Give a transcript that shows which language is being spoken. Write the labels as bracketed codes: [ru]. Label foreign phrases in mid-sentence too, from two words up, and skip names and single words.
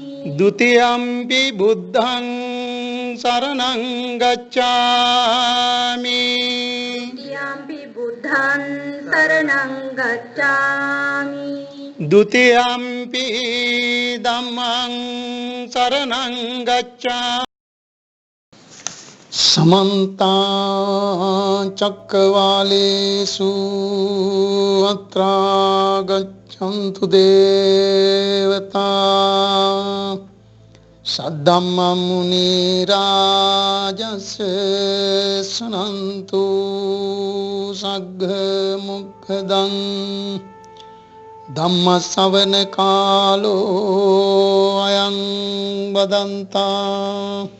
[pi] द्वितीयंपि बुद्धं शरणं गच्छामि द्वितीयंपि बुद्धं शरणं गच्छामि द्वितीयंपि धम्मं शरणं गच्छामि समन्त चक्रवालेषु अत्रा गच्छन्तु देवता सद्धम्मं मुनिराजस्य शृण्वन्तु सद्मुखदं धम्मश्रवणकालो अयं वदन्ता